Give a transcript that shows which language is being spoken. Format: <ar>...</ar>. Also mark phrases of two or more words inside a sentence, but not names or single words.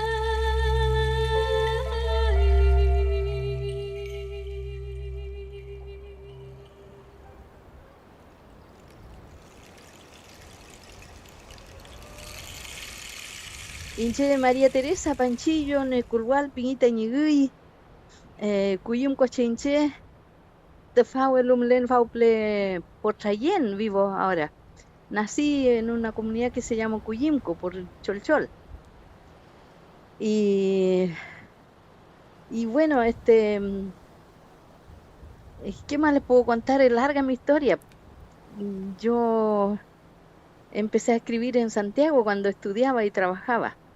<arn>Inche María Teresa Panchillo, Neculhual, Piñita Ñigui, Cuyum Cochinche, Tefauelum Len Fauple Porchayen,</arn> <es>vivo ahora. Nací en una comunidad que se llama Cuyimco, por Cholchol. Y bueno, ¿qué más les puedo contar? Es larga mi historia. Yo empecé a escribir en Santiago cuando estudiaba y trabajaba.</es>